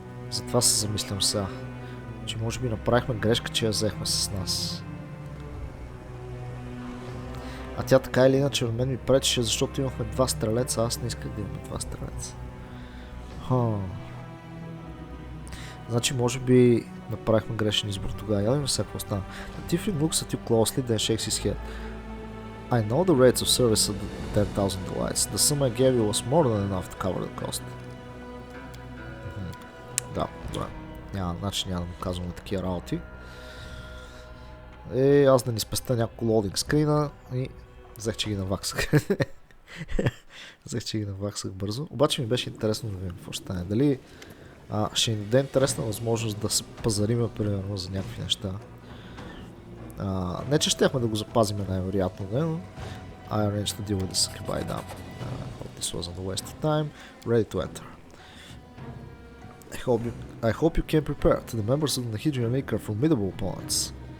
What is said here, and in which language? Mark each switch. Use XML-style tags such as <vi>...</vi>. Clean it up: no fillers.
<bg>Затова се замислям сега, че може би направихме грешка, че я взехме с нас. Тя така или иначе в мен ми пречеше, защото имахме два стрелеца, аз не исках да имаме два стрелеца. Значи може би направихме грешен избор тогава. Я видим сега какво стана.</bg> <en>The Tiefling looks at you closely, then shakes his head. I know the rates of service at 10,000 delights. The sum I gave you was more than enough to cover the cost.</en> <bg>Да, добре. Значи няма да му казваме такива работи. Аз да ни спеста няколко лоудинг скрина и взех, че ги наваксах. Бързо. Обаче ми беше интересно да видим какво ще стане. Дали Ще ни даде интересна възможност да се пазариме, примерно, за някакви неща. Не, че щяхме да го запазиме най-вероятно, но</bg> <en>I arranged to deal with this goodbye down. This wasn't a waste of time. Ready to enter. I hope you came prepared. The members of the Nahidrian League are formidable opponents.</en>